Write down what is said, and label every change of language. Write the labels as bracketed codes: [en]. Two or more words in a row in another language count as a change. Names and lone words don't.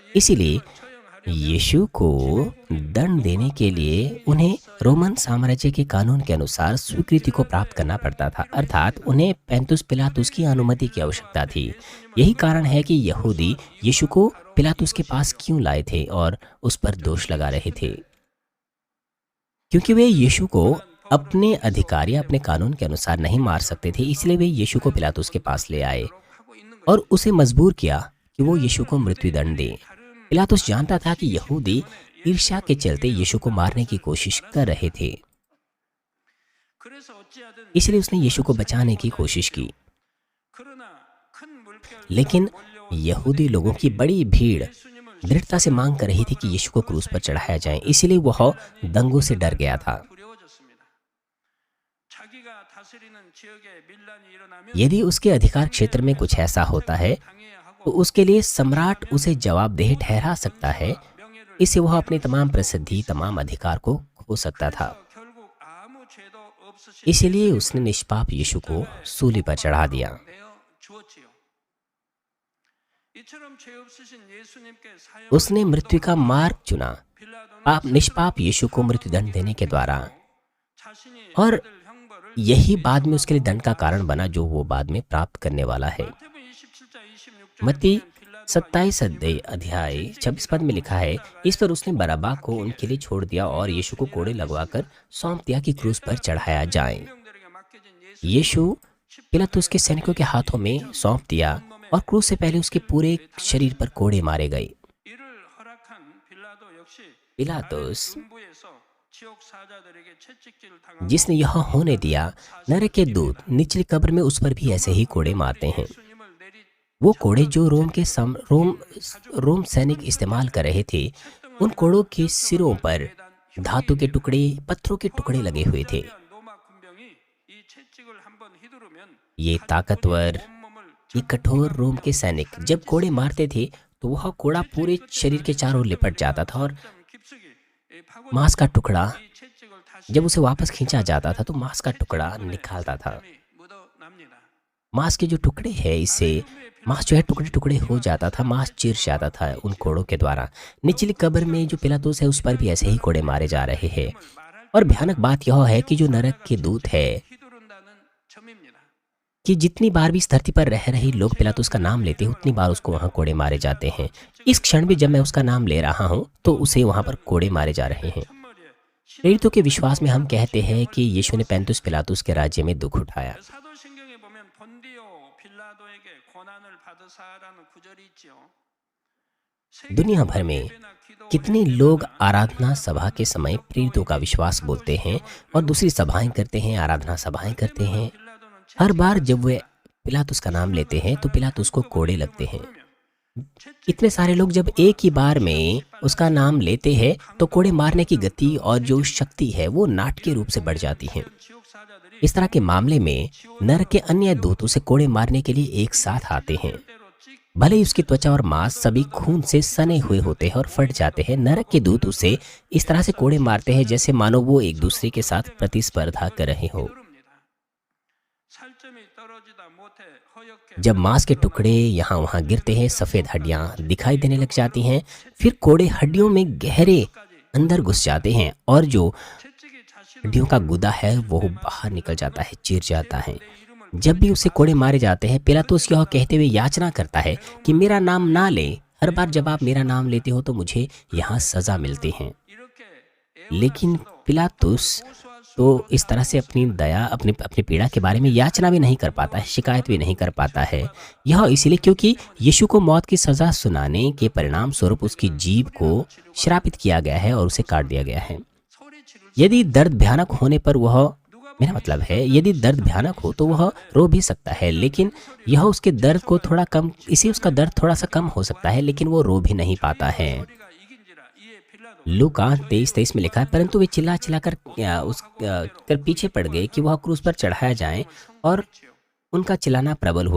[hi] इसीलिए यीशु को दंड देने के लिए उन्हें रोमन साम्राज्य के कानून के अनुसार स्वीकृति को प्राप्त करना पड़ता था, अर्थात उन्हें पेंतुस पिलातुस की अनुमति की आवश्यकता थी। यही कारण है कि यहूदी यीशु को पिलातुस के पास क्यों लाए थे और उस पर दोष लगा रहे थे, क्योंकि वे यीशु को अपने अधिकार या अपने कानून के अनुसार नहीं मार सकते थे। इसलिए वे यीशु को पिलातुस के पास ले आए [ko] 하고 있는 [hi] और उसे मजबूर किया कि वो यीशु को मृत्युदंड दे। पिलातुस जानता था कि यहूदी ईर्ष्या के चलते यीशु को मारने की कोशिश कर रहे थे, [ko] 그래서 어찌하든 [hi] इसलिए उसने यीशु को बचाने की कोशिश की। [ko] 그러나 큰 물결 [hi] लेकिन यहूदी लोगों की बड़ी भीड़ [ko] 예수님을 [hi] दृढ़ता से मांग कर रही थी कि यीशु को क्रूस पर चढ़ाया जाए, इसलिए वह दंगों से डर गया था। [ko] 두려워졌습니다. 자기가 다스리는 지역에 밀란이 일어나면 [hi] यदि उसके अधिकार क्षेत्र में कुछ ऐसा होता है [ko] 당해야 하고 [hi] तो उसके लिए सम्राट उसे जवाबदेह ठहरा सकता है। [ko] 명예를 [hi] इससे वह अपनी तमाम प्रसिद्धि, तमाम अधिकार को खो सकता था। [ko] 결국 아무 죄도 없으신 [hi] इसलिए उसने निष्पाप यीशु को सूली पर चढ़ा दिया। [ko] 내어 주었지요. 이처럼 죄 없으신 예수님께 사형 [hi] उसने मृत्यु का मार्ग चुना, पाप निष्पाप यीशु को मृत्युदंड देने के द्वारा, [ko] 자신이 और 받을 형벌을 [hi] यही बाद में उसके लिए दंड का कारण बना जो वो बाद में प्राप्त करने वाला है। [ko] 마태복음 27장 26절 [hi] मत्ती 27 अध्याय 26 पद में लिखा है, इस पर उसने बरअब्बा को उनके लिए छोड़ दिया और यीशु को कोड़े लगवाकर सौंप दिया कि क्रूस पर चढ़ाया जाए। [ko] 명들에게 맡겨진 예수 [hi] यीशु पिलातुस के सैनिकों के हाथों में सौंप दिया और क्रूस से पहले उसके पूरे शरीर पर कोड़े मारे गए। [ko] 이를 허락한 पिलातुस 군부에서 지옥 사자들에게 채찍질을 당하고 [hi] जिसने यह होने दिया, नरक के दूत निचली कब्र में उस पर भी ऐसे ही कोड़े मारते हैं। [ko] 예수님을 내리 [hi] वो कोड़े जो रोम सैनिक इस्तेमाल कर रहे थे, उन कोड़ों के सिरों पर धातु के टुकड़े, पत्थरों के टुकड़े लगे हुए थे। [ko] 로마 군병이 이 채찍을 한번 휘두르면 [hi] ये ताकतवर, [ko] 온몸을 [hi] ये कठोर रोम के सैनिक जब कोड़े मारते थे तो वह कोड़ा पूरे शरीर के चारों ओर लिपट जाता था और [ko] 깊숙이 파고 [hi] मांस का टुकड़ा [ko] 이 채찍을 다시 [hi] जब उसे वापस खींचा जाता था तो मांस का टुकड़ा निकालता था। [ko] 묻어납니다. [hi] मांस के जो टुकड़े हैं, इससे मांस जो है टुकड़े टुकड़े हो जाता था, मांस चिर जाता था उन कोड़ों के द्वारा। निचली कब्र में जो पिलातुस है उस पर भी ऐसे ही कोड़े मारे जा रहे हैं। और भयानक बात यह है कि जो नरक के दूत है [ko] 휘두른다는 점입니다. [hi] कि जितनी बार भी इस धरती पर रह रहे लोग पिलातुस का नाम लेते हैं, उतनी बार उसको वहाँ कोड़े मारे जाते हैं। इस क्षण भी जब मैं उसका नाम ले रहा हूँ तो उसे वहाँ पर कोड़े मारे जा रहे हैं। [ko] 첫머리에 [hi] प्रेरितों के विश्वास में हम कहते हैं कि यीशु ने पैंतुस पिलातुस के राज्य में दुख उठाया। [ko] 사도신경에 보면 본디오 빌라도에게 고난을 받으사라는 구절이 있지요. [hi] दुनिया भर में कितने लोग आराधना सभा के समय प्रेरितों का विश्वास बोलते हैं और दूसरी सभाएं करते हैं, आराधना सभाएं करते हैं। हर बार जब वे पिलातुस का नाम लेते हैं तो पिलातुस को कोड़े लगते हैं। इतने सारे लोग जब एक ही बार में उसका नाम लेते हैं तो कोड़े मारने की गति और जो शक्ति है वो नाटकीय रूप से बढ़ जाती है। [ko] 지옥 사자들이 [hi] इस तरह के मामले में नरक के अन्य दूत उसे कोड़े मारने के लिए एक साथ आते हैं। [ko] 때로 찍 [hi] भले ही उसकी त्वचा और मांस सभी खून से सने हुए होते हैं और फट जाते हैं, नरक के दूत उसे इस तरह से कोड़े मारते हैं जैसे मानो वो एक दूसरे के साथ प्रतिस्पर्धा कर रहे हो। [ko] 휘두릅니다. 살점이 떨어지다 못해 허옇게 [hi] जब मांस के टुकड़े यहाँ वहाँ गिरते हैं, सफ़ेद हड्डियाँ दिखाई देने लग जाती हैं। फिर कोड़े हड्डियों में गहरे अंदर घुस जाते हैं और जो [ko] 채찍이 자신을 [hi] हड्डियों का गुदा है वो बाहर निकल जाता है, चिर जाता है। जब भी उसे कोड़े मारे जाते हैं, पिलातुस यह कहते हुए याचना करता है कि मेरा नाम ना ले। हर बार जब आप मेरा नाम लेते हो तो मुझे यहाँ सज़ा मिलती है। [ko] 이렇게 [hi] लेकिन पिलातुस तो इस तरह से अपनी दया, अपनी अपनी पीड़ा के बारे में याचना भी नहीं कर पाता है, शिकायत भी नहीं कर पाता है। यह इसलिए क्योंकि यीशु को मौत की सज़ा सुनाने के परिणाम स्वरूप उसकी जीभ को श्रापित किया गया है और उसे काट दिया गया है। [ko] 소리 지를 [hi] यदि दर्द भयानक होने पर वह, मेरा मतलब है यदि दर्द भयानक हो तो वह रो भी सकता है, लेकिन यह उसके दर्द को थोड़ा कम, इसी उसका दर्द थोड़ा सा कम हो सकता है, लेकिन वो रो भी नहीं पाता है। [ko] 소리가 이긴지라 이에 빌라도 [hi] लूका 23:23 में लिखा है, परंतु वे चिल्ला चिल्ला कर कर पीछे पड़ गए कि वह क्रूस पर चढ़ाया जाए और उनका चिल्लाना प्रबल हुआ।